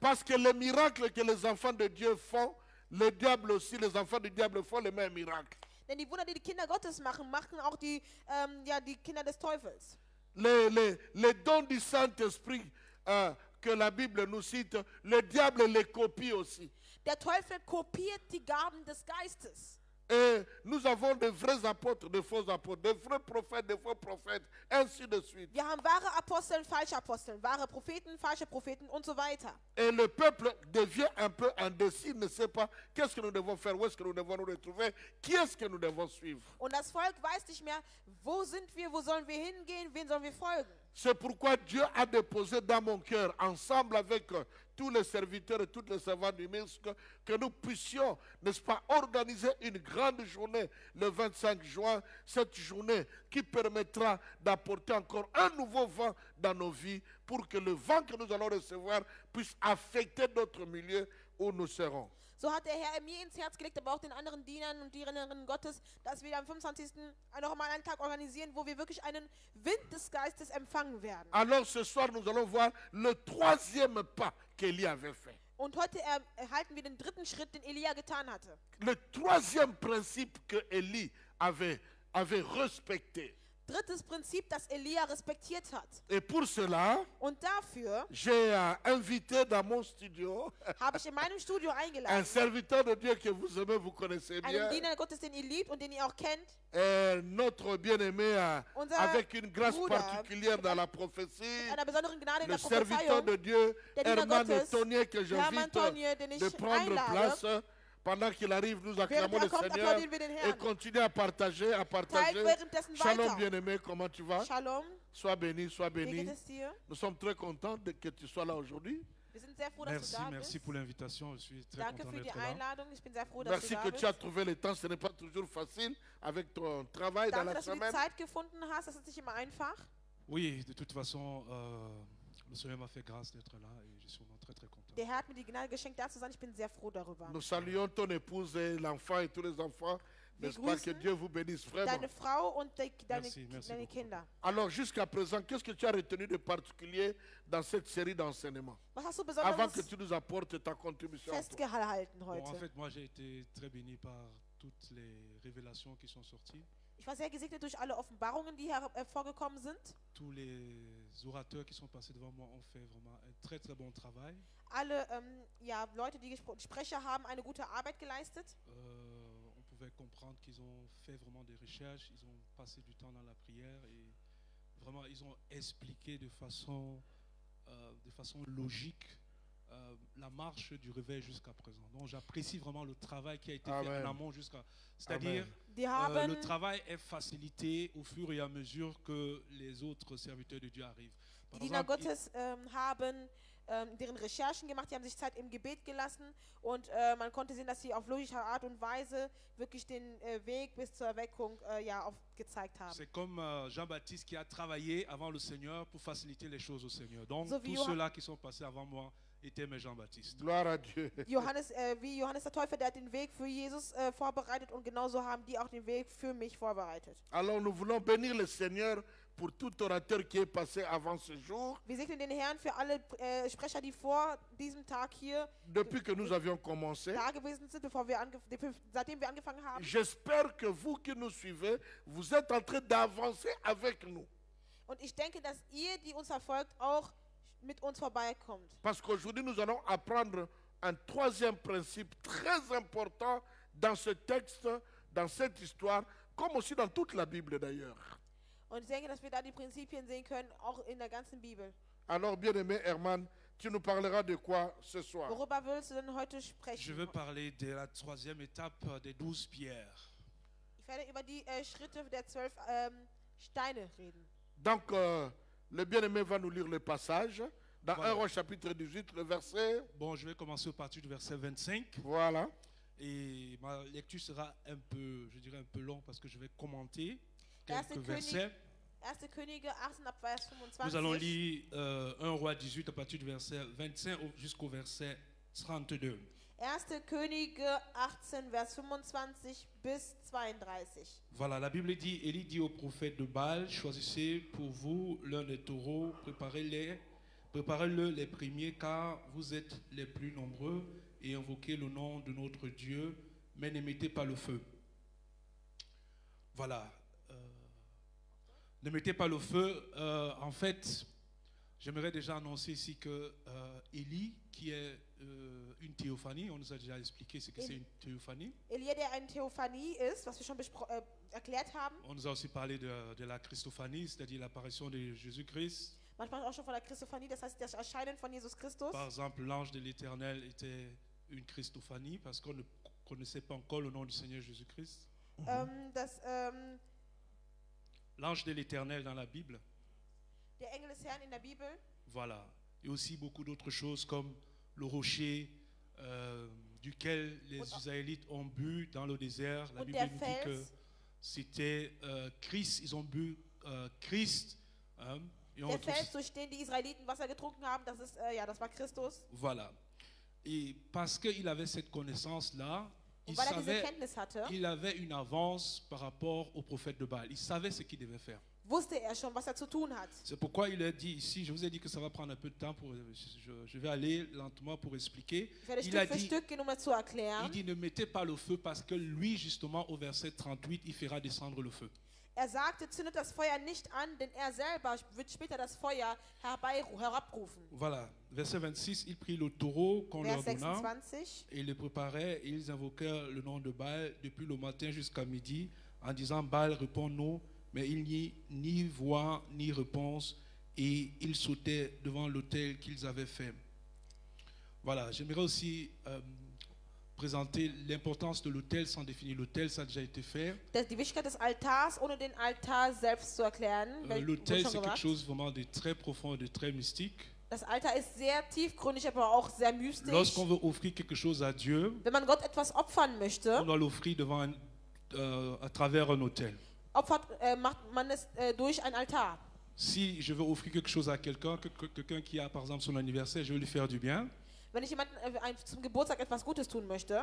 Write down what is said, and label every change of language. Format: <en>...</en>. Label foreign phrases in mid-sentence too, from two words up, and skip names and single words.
<fr>Parce que les miracles que les enfants de Dieu font, le diable aussi, les enfants du diable font les mêmes miracles.</fr> <de>Denn die Wunder, die die Kinder Gottes machen, machen auch die Kinder des Teufels.</de> <fr>Les dons du Saint-Esprit que la Bible nous cite, le diable les copie aussi.</fr> <de>Der Teufel kopiert die Gaben des Geistes.</de> <fr>Et nous avons de vrais apôtres, de faux apôtres, de vrais prophètes, de faux prophètes, ainsi de suite.</fr> <de>Wir haben wahre Apostel, falsche Apostel, wahre Propheten, falsche Propheten und so weiter.</de> <fr>Et le peuple devient un peu indécis, ne sait pas qu'est-ce que nous devons faire, où est-ce que nous devons nous retrouver, qui est-ce que nous devons suivre.</fr> <de>Und das Volk weiß nicht mehr, wo sind wir, wo sollen wir hingehen, wen sollen wir folgen.</de> <fr>C'est pourquoi Dieu a déposé dans mon cœur, ensemble avec tous les serviteurs et toutes les servantes du ministre, que nous puissions, n'est-ce pas, organiser une grande journée le 25 juin, cette journée qui permettra d'apporter encore un nouveau vent dans nos vies pour que le vent que nous allons recevoir puisse affecter d'autres milieux où nous serons.</fr> <de>So hat der Herr mir ins Herz gelegt, aber auch den anderen Dienern und Dienerinnen Gottes, dass wir am 25. noch mal einen Tag organisieren, wo wir wirklich einen Wind des Geistes empfangen werden.</de> <fr>Alors ce soir, nous allons voir le troisième pas qu'Élie avait fait.</fr> <de>Und heute erhalten wir den dritten Schritt, den Elia getan hatte.</de> <fr>Le troisième principe que Élie avait respecté.</fr> <de>Drittes Prinzip, das Elia respektiert hat.</de> <fr>Et pour cela,</fr> <de>Und dafür</de> <fr>j'ai invité dans mon studio</fr> <de>habe ich in meinem Studio</de> <fr>un</fr> <de>eingeladen,</de> <fr>serviteur de Dieu que vous aimez, vous connaissez bien,</fr> <de>einen Diener Gottes, den ihr liebt und den ihr auch kennt.</de> <fr>notre bien-aimé</fr> <de>Unser</de> <fr>avec une grâce</fr> <de>Bruder</de> <fr>particulière dans la prophétie,</fr> <de>Mit einer besonderen Gnade in</de> <fr>le</fr> <de>der</de> <fr>serviteur</fr> <de>Prophezeiung.</de> <fr>de Dieu,</fr> <de>Der Diener Herman Gottes,</de> <fr>Tonier, que</fr> <de>Hermann</de> <fr>j'invite</fr> <de>Tonier, den ich</de> <fr>de prendre</fr> <de>einlade.</de> <fr>place. Pendant qu'il arrive, nous acclamons</fr> <de>Während</de> <fr>le</fr> <de>kommt,</de> <fr>Seigneur</fr> <de>applaudieren wir den</de> <fr>et</fr> <de>Herrn.</de> <fr>continuez à partager,</fr> <de>Teilt währenddessen Shalom weiter.</de> <fr>bien-aimé, comment tu vas?</fr> <de>Shalom,</de> <fr>Sois béni, sois</fr> <de>wie</de> <fr>béni.</fr> <de>geht es dir?</de> <fr>Nous sommes très contents que tu sois là aujourd'hui.</fr> <de>Wir sind sehr froh, dass</de> <fr>Merci,</fr> <de>du da</de> <fr>merci</fr> <de>bist.</de> <fr>pour l'invitation. Je suis très</fr> <de>Danke</de> <fr>content</fr> <de>für die</de> <fr>d'être là.</fr> <de>Einladung. Ich bin sehr froh, dass</de> <fr>Merci</fr> <de>du</de> <fr>que</fr> <de>da</de> <fr>tu as</fr> <de>bist.</de> <fr>trouvé le temps. Ce n'est pas toujours facile avec ton travail dans</fr> <de>Danke,</de> <fr>la</fr> <de>dass du die</de> <fr>semaine.</fr> <de>Zeit gefunden hast. Das ist nicht immer einfach.</de> <fr>Oui, de toute façon, le Seigneur m'a fait grâce d'être là et je suis vraiment très très content.</fr> <de>Der Herr hat mir die Gnade geschenkt, da zu sein. Ich bin sehr froh darüber.</de> <fr>Nous saluons ton épouse et l'enfant et tous les enfants. N'est-ce pas que</fr> <de>grüßen</de> <fr>Dieu vous bénisse vraiment.</fr> <de>Deine Frau und</de> <fr>Merci</fr> <de>deine</de> <fr>beaucoup.</fr> <de>Kinder.</de> <fr>Alors jusqu'à présent, qu'est-ce que tu as retenu de particulier dans cette série d'enseignements</fr> <de>Was hast du</de> <fr>avant que</fr> <de>Besonderes</de> <fr>tu nous apportes ta contribution?</fr> <de>festgehalten</de> <fr>Bon, en</fr> <de>heute?</de> <fr>fait, moi j'ai été très béni par toutes les révélations qui sont sorties.</fr> <de>Ich war sehr gesegnet durch alle Offenbarungen, die hervorgekommen sind.</de> <fr>Tous les orateurs qui sont passés devant moi ont fait vraiment un très très bon travail.</fr> <de>Alle Leute, die Sprecher haben eine gute Arbeit geleistet.</de> <fr>On pouvait comprendre qu'ils ont fait vraiment des recherches, ils ont passé du temps dans la prière et vraiment ils ont expliqué de façon logique la marche du réveil jusqu'à présent. Donc j'apprécie vraiment le travail qui a été fait en amont jusqu'à... C'est-à-dire le travail est facilité au fur et à mesure que les autres serviteurs de Dieu arrivent.</fr> <de>Die Diener Gottes haben deren Recherchen gemacht, die haben sich Zeit im Gebet gelassen und man konnte sehen, dass sie auf logische Art und Weise wirklich den Weg bis zur Erweckung gezeigt haben.</de> <fr>C'est comme Jean-Baptiste qui a travaillé avant le Seigneur pour faciliter les choses au Seigneur. Donc</fr> <de>So wie</de> <fr>tous ceux-là qui sont passés avant moi étaient mes Jean-Baptiste. Gloire à Dieu.</fr> <de>Wie Johannes der Täufer, der hat den Weg für Jesus vorbereitet und genauso haben die auch den Weg für mich vorbereitet.</de> <fr>Alors nous voulons bénir le Seigneur pour tout orateur qui est passé avant ce jour.</fr> <de>Wir segnen den Herrn für alle Sprecher, die vor diesem Tag hier</de> <fr>Depuis que nous avions commencé.</fr> <de>da gewesen sind, seitdem wir angefangen haben.</de> <fr>J'espère que vous qui nous suivez, vous êtes en train d'avancer avec nous.</fr> <de>Und ich denke, dass ihr, die uns verfolgt, auch mit uns vorbeikommt.</de> <fr>Parce qu'aujourd'hui, nous allons apprendre un troisième principe très important dans ce texte, dans cette histoire, comme aussi dans toute la Bible d'ailleurs.</fr> <de>Und ich denke, dass wir da die Prinzipien sehen können, auch in der ganzen Bibel.</de> <fr>Alors, bien-aimé Herman, tu nous parleras de quoi ce soir?</fr> <de>Worüber willst du denn heute sprechen?</de> <fr>Je veux parler de la troisième étape des 12 pierres.</fr> <de>Ich werde über die Schritte der 12 Steine reden.</de> <fr>Donc, le bien-aimé va nous lire le passage dans Voilà. 1 Roi chapitre 18, le verset. Bon, je vais commencer au partir du verset 25. Voilà. Et ma lecture sera un peu, je dirais un peu longue parce que je vais commenter</fr> <de>Erste</de> <fr>quelques versets.</fr> <de>1. Könige 18 ab Vers</de> <fr>Nous allons</fr> <de>25.</de> <fr>lire 1 Roi 18 à partir du verset 25 jusqu'au verset 32.</fr> <de>1. Könige 18, Vers 25 bis 32.</de> <fr>Voilà, la Bible dit, Élie dit au prophète de Baal, choisissez pour vous l'un des taureaux, préparez-le les premiers car vous êtes les plus nombreux et invoquez le nom de notre Dieu, mais ne mettez pas le feu. Voilà. Ne mettez pas le feu. En fait, j'aimerais déjà annoncer ici que Élie, qui est une théophanie, on nous a déjà expliqué ce que c'est une théophanie.</fr> <de>Elia, der eine Theophanie ist, was wir schon erklärt haben.</de> <fr>On nous a aussi parlé de la Christophanie, c'est-à-dire l'apparition de Jésus-Christ.</fr> <de>Manchmal auch schon von der Christophanie, das heißt das Erscheinen von Jesus Christus.</de> <fr>Par exemple, l'ange de l'Éternel était une Christophanie parce qu'on ne connaissait pas encore le nom du Seigneur Jésus-Christ. L'ange de l'Éternel dans la Bible.</fr> <de>Der Engel des Herrn in der Bibel.</de> <fr>Voilà. Et aussi beaucoup d'autres choses comme le rocher duquel les Israélites ont bu dans le désert. La Bible nous dit que c'était Christ. Ils ont bu Christ.</fr> <de>Der Fels, durch den die Israeliten Wasser getrunken haben, das war Christus.</de> <fr>Voilà. Et parce qu'il avait cette connaissance-là, il avait une avance par rapport au prophète de Baal. Il savait ce qu'il devait faire.</fr> <de>Wusste schon, was zu tun hat.</de> <fr>C'est pourquoi il a dit ici, je vous ai dit que ça va prendre un peu de temps, je vais aller lentement pour expliquer. Il a dit, il dit ne mettez pas le feu parce que lui justement au verset 38, il fera descendre le feu.</fr> <de>Sagte, zündet das Feuer nicht an, denn selber wird später das Feuer herabrufen.</de> <fr>Voilà, verset 26, il prit le taureau qu'on leur donna</fr> <de>26.</de> <fr>Et ils le préparaient et ils invoquèrent le nom de Baal depuis le matin jusqu'à midi en disant Baal réponds-nous, mais il n'y eut ni voix ni réponse et ils sautaient devant l'autel qu'ils avaient fait. Voilà, j'aimerais aussi présenter l'importance de l'autel sans définir l'autel, ça a déjà été fait.</fr> <de>Die Wichtigkeit des Altars, ohne den Altar selbst zu erklären.</de> <fr>L'autel, c'est quelque chose vraiment de très profond, de très mystique.</fr> <de>Das Altar ist sehr tiefgründig, aber auch sehr mystisch.</de> <fr>Lorsqu'on veut offrir quelque chose à Dieu,</fr> <de>wenn man Gott etwas opfern möchte,</de> <fr>on doit l'offrir à travers un autel.</fr> <de>Macht man es durch ein Altar.</de> <fr>Si je veux offrir quelque chose à quelqu'un qui a par exemple son anniversaire, je veux lui faire du bien.</fr> <de>Wenn ich jemandem zum Geburtstag etwas Gutes tun möchte,</de>